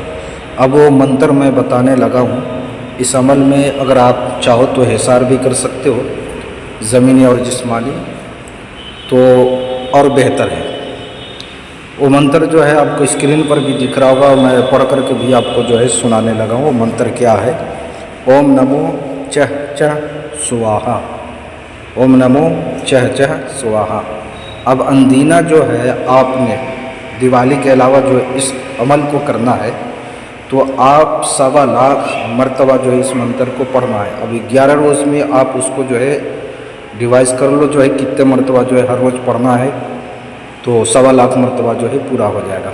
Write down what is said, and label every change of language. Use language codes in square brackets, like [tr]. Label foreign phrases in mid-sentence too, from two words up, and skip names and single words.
[ur] اب وہ منتر میں بتانے لگا ہوں، اس عمل میں اگر آپ چاہو تو حصار بھی کر سکتے ہو، زمینی اور جسمانی، تو اور بہتر ہے۔ وہ منتر جو ہے آپ کو اسکرین پر بھی دکھ رہا ہوگا، میں پڑھ کر کے بھی آپ کو جو ہے سنانے لگا ہوں۔ وہ منتر کیا ہے؟ [sa] اوم نمو چہ چہ سواہا، اوم نمو چہ چہ سواہا۔ [ur] اب اندینہ جو ہے آپ نے دیوالی کے علاوہ جو اس عمل کو کرنا ہے تو آپ 1.25 لاکھ مرتبہ جو ہے اس منتر کو پڑھنا ہے۔ اب 11 روز میں آپ اس کو جو ہے ڈیوائز کر لو، جو ہے کتنے مرتبہ جو ہے ہر روز پڑھنا ہے، تو 1.25 لاکھ مرتبہ جو ہے پورا ہو جائے گا۔